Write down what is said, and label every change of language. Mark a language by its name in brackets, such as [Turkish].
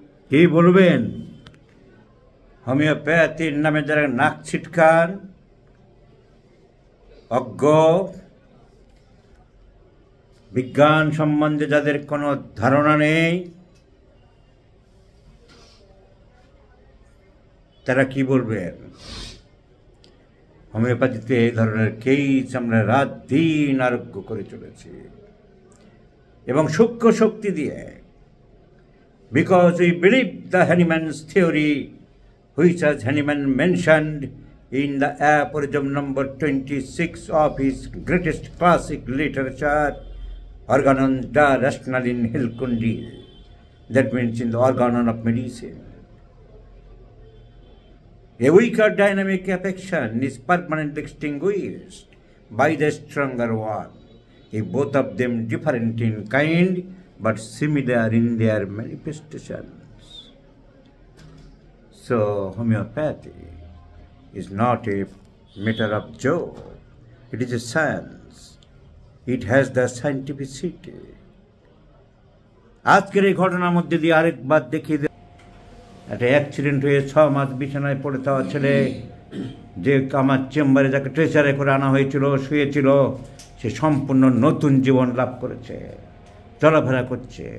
[Bangla] কি বলবেন হোমিওপ্যাথির নামে যারা নাক ছিটকান, অজ্ঞ, বিজ্ঞান সম্বন্ধে যাদের কোনো ধারণা নেই, তারা কি বলবেন? হোমিওপ্যাথিতে এই ধরনের কেস আমরা রাত দিন আরোগ্য করে চলেছি, এবং সূক্ষ্ম শক্তি দিয়ে। [English] Because we believe the Hanuman's theory, which as Hanuman mentioned in the aphorism number 26 of his greatest classic literature, Organon da Rationalin Hilkundi, that means in the organon of medicine. A weaker dynamic affection is permanently extinguished by the stronger one, if both of them different in kind but similar in their manifestations. So homeopathy is not a matter of joke. It is a science. It has the scientificity. [Bangla] আজকের এই ঘটনার মধ্যে দিয়ে আরেকবার দেখিয়ে দেয় একটা accident হয়ে 6 মাস বিছানায় পড়ে থাকা ছেলে, যে আমার চেম্বারে যাকে ট্রেচারে করে আনা হয়েছিল, শুয়েছিল, সে সম্পূর্ণ নতুন জীবন লাভ করেছে, চলাফেরা করছে।